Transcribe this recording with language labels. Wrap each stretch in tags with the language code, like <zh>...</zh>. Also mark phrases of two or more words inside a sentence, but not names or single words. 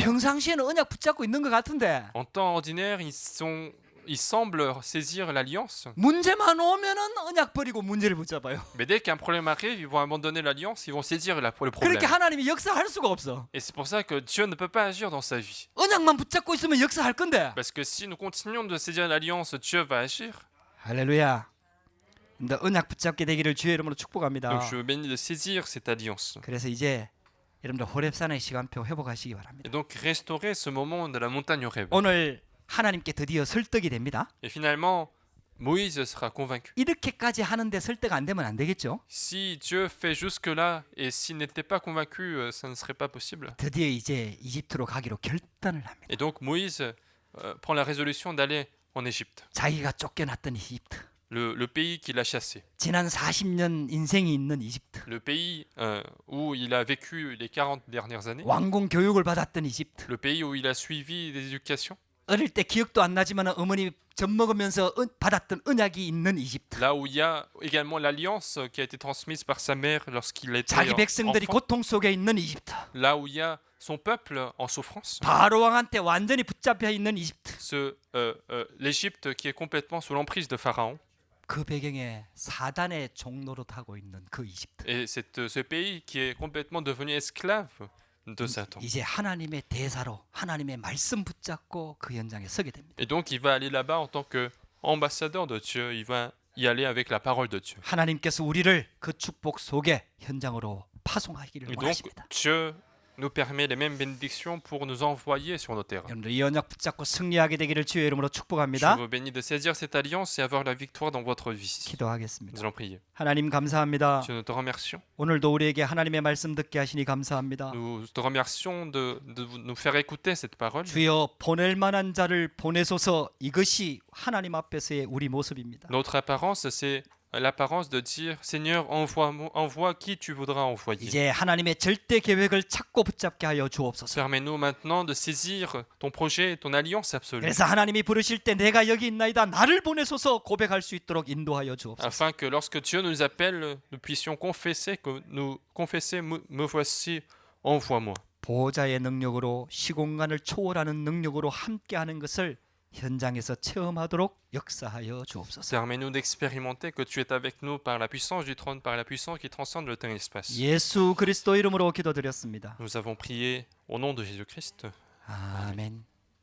<ko>평상시에는 언약 붙잡고 있는 것 같은데</ko> <fr>En temps ordinaire, ils semblent saisir l'alliance.</fr> <ko>문제만 오면은 언약 버리고 문제를 붙잡아요.</ko> <fr>Mais dès qu'un problème arrive, ils vont abandonner l'alliance, ils vont saisir le problème.</fr> <ko>그렇게 하나님이 역사할 수가 없어.</ko> <fr>Et c'est pour ça que Dieu ne peut pas agir dans sa vie.</fr> <ko>언약만 붙잡고 있으면 역사할 건데.</ko> <fr>Parce que si nous continuons de saisir l'alliance, Dieu va agir.</fr> <ko>할렐루야. 근데 언약 붙잡게 되기를 주의 이름으로 축복합니다.</ko> <fr>Donc je veux bénir de saisir cette alliance.</fr> <ko>그래서 이제 여러분들 호렙산의 시간표 회복하시기 바랍니다.</ko> <fr>Et donc restaurer ce moment de la montagne Horeb.</fr> <ko>오늘 하나님께 드디어 설득이 됩니다.</ko> <fr>Et finalement, Moïse sera convaincu.</fr> <ko>이렇게까지 하는데 설득 안 되면 안 되겠죠?</ko> <fr>Si Dieu fait jusque-là et s'il n'était pas convaincu, ça ne serait pas possible.</fr> <ko>드디어 이제 이집트로 가기로 결단을 합니다.</ko> <fr>Et donc Moïse prend la résolution d'aller en Égypte,</fr> <ko>자기가 쫓겨났던 이집트.</ko> <fr>le pays qu'il a chassé,</fr> <ko>지난 40년 인생이 있는 이집트.</ko> <fr>le pays où il a vécu les 40 dernières années,</fr> <ko>왕궁 교육을 받았던 이집트.</ko> <fr>le pays où il a suivi des éducations,</fr> <ko>어릴 때 기억도 안 나지만 어머니 젖 먹으면서 받았던 언약이 있는 이집트.</ko> <fr>là où il y a également l'alliance qui a été transmise par sa mère lorsqu'il était</fr> <ko>자기 백성들이</ko> <fr>enfant,</fr> <ko>고통 속에 있는 이집트.</ko> <fr>là où il y a son peuple en souffrance,</fr> <ko>바로 왕한테 완전히 붙잡혀 있는 이집트.</ko> <fr>l'Égypte qui est complètement sous l'emprise de Pharaon,</fr> <ko>그 배경에 사단의 종로로 타고 있는 그 이집트.</ko> <fr>et ce pays qui est complètement devenu esclave de Satan.</fr> <ko>이제 하나님의 대사로 하나님의 말씀 붙잡고 그 현장에 서게 됩니다.</ko> <fr>Et donc il va aller là-bas en tant qu'ambassadeur de Dieu, il va y aller avec la parole de Dieu.</fr> <ko>하나님께서 우리를 그 축복 속에 현장으로 파송하기를</ko> <fr>Et donc</fr> <ko>원하십니다.</ko> <fr>Dieu nous permet les mêmes bénédictions pour nous envoyer sur nos terrains.</fr> <ko>여러분들 이 언약 붙잡고 승리하게 되기를 주의 이름으로</ko> <fr>Je</fr> <ko>축복합니다.</ko> <fr>vous bénis de saisir cette alliance et avoir la victoire dans votre vie. Nous</fr> <ko>기도하겠습니다.</ko> <fr>allons prier.</fr> <ko>하나님 감사합니다.</ko> <fr>Dieu, nous te remercions.</fr> <ko>오늘도 우리에게 하나님의 말씀 듣게 하시니 감사합니다.</ko> <fr>Nous te remercions de nous faire écouter cette parole.</fr> <ko>주여 보낼 만한 자를 보내소서. 이것이 하나님 앞에서의 우리 모습입니다.</ko> <fr>Notre apparence, c'est l'apparence de dire Seigneur, envoie qui tu voudras envoyer.</fr> <ko>이제 하나님의 절대 계획을 찾고 붙잡게 하여 주옵소서.</ko> <fr>Permets-nous maintenant de saisir ton projet, ton alliance absolue,</fr> <ko>그래서 하나님이 부르실 때 내가 여기 있나이다 나를 보내소서 고백할 수 있도록 인도하여 주옵소서.</ko> <fr>afin que lorsque Dieu nous appelle, nous puissions confesser me voici, envoie-moi.</fr> <ko>보호자의 능력으로 시공간을 초월하는 능력으로 함께하는 것을 현장에서 체험하도록 역사하여 주옵소서.</ko> <fr>Permets-nous d'expérimenter que tu es avec nous par la puissance du trône, par la puissance qui transcende le temps et l'espace.</fr> <ko>예수 그리스도 이름으로 기도드렸습니다.</ko> <fr>Nous avons prié au nom de Jésus-Christ.</fr> <ko>아멘.</ko>